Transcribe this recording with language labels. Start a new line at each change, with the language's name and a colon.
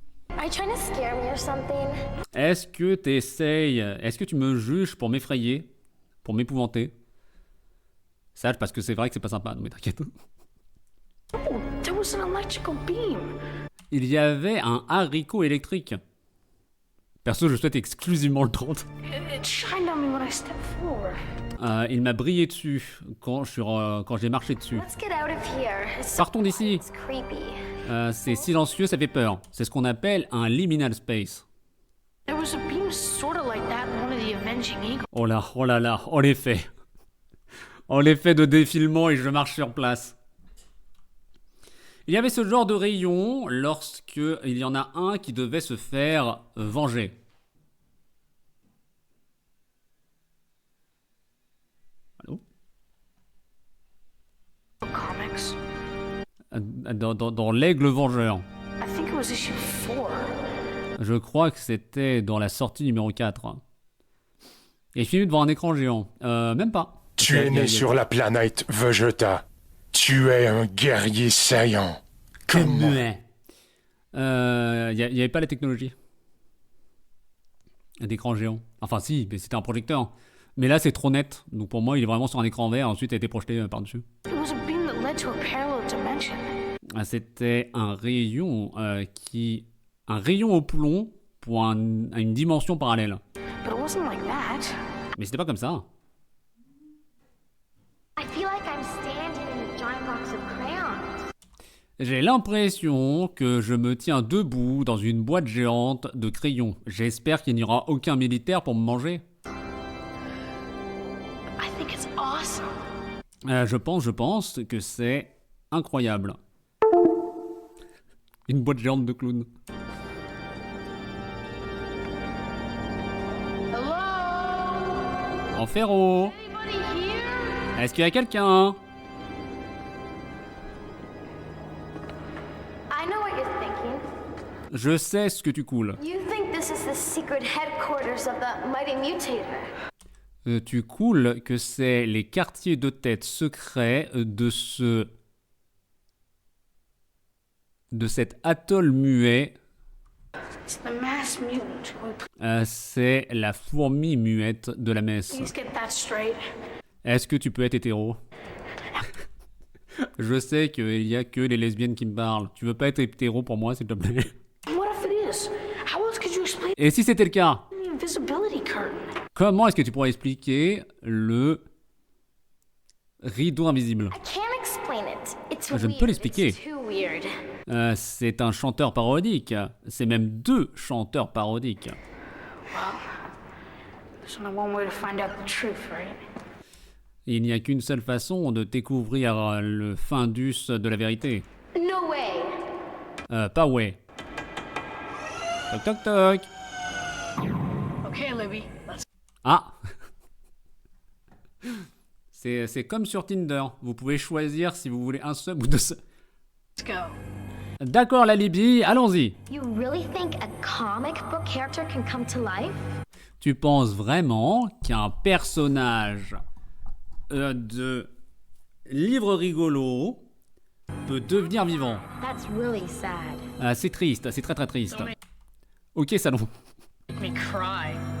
English: Are you trying to scare me or something?
French: Est-ce que t'essayes... Est-ce que tu me juges pour m'effrayer? Pour m'épouvanter? Sache parce que c'est vrai que c'est pas sympa. Non mais t'inquiète.
English: Oh, there was an electrical beam.
French: Il y avait un haricot électrique. Perso, je souhaite exclusivement le 30.
English: It shined on me when I stepped forward.
French: Il m'a brillé dessus quand j'ai marché dessus.
English: Let's get out of here. It's
French: Partons d'ici.
English: It's creepy.
French: C'est silencieux, ça fait peur. C'est ce qu'on appelle un liminal space.
English: There was a beam sort of like that in one of the Avenging Eagles.
French: Oh là là, oh l'effet. Oh l'effet de défilement et je marche sur place. Il y avait ce genre de rayon lorsque il y en a un qui devait se faire venger. Allô? Comics. Dans l'aigle vengeur.
English: I think it was issue 4.
French: Je crois que c'était dans la sortie numéro 4. Et filmé devant un écran géant. Même pas. Tu es né sur la planète Vegeta. Tu es un guerrier saillant. Comment? Il n'y avait pas la technologie d'écran géant. Enfin si, mais c'était un projecteur. Mais là c'est trop net. Donc pour moi il est vraiment sur un écran vert. Ensuite il a été projeté par-dessus.
English: It was a beam that led to a parallel dimension.
French: C'était un rayon un rayon au plomb pour à une dimension parallèle.
English: But it wasn't like that.
French: Mais c'était pas comme ça.
English: I feel like I'm standing in a giant box of crayons.
French: J'ai l'impression que je me tiens debout dans une boîte géante de crayons. J'espère qu'il n'y aura aucun militaire pour me manger.
English: I think it's awesome.
French: Je pense que c'est incroyable. Une boîte géante de clowns.
English: Hello? Enferro, Anybody here?
French: est-ce qu'il y a quelqu'un?
English: I know what you're thinking.
French: Je sais ce que tu coules.
English: You think this is the secret headquarters of the Mighty Mutator.
French: Tu coules que c'est les quartiers de tête secrets de cet atoll muet.
English: It's the mass mutant.
French: C'est la fourmi muette de la messe.
English: Please get that straight.
French: Est-ce que tu peux être hétéro? Je sais qu'il y a que les lesbiennes qui me parlent. Tu veux pas être hétéro pour moi, s'il te plaît?
English: What if it is? How else could you explain
French: Et si c'était le cas?
English: the invisibility curtain?
French: Comment est-ce que tu pourrais expliquer le rideau invisible?
English: I can't explain explain it. It's
French: Je ne
English: weird.
French: peux l'expliquer.
English: It's too weird.
French: C'est un chanteur parodique. C'est même 2 chanteurs parodiques.
English: There's only one way to find out the truth, right?
French: Il n'y a qu'une seule façon de découvrir le findus de la vérité.
English: No way.
French: Pas ouais. Toc toc toc.
English: Okay, Libby, let's
French: Ah. C'est comme sur Tinder. Vous pouvez choisir si vous voulez un sub ou 2 subs.
English: go.
French: D'accord la Libye, allons-y.
English: You really think a comic book character can come to life?
French: Tu penses vraiment qu'un personnage de livre rigolo peut devenir vivant?
English: That's really sad.
French: C'est triste, c'est très très triste. Ok Salon.
English: Make me cry.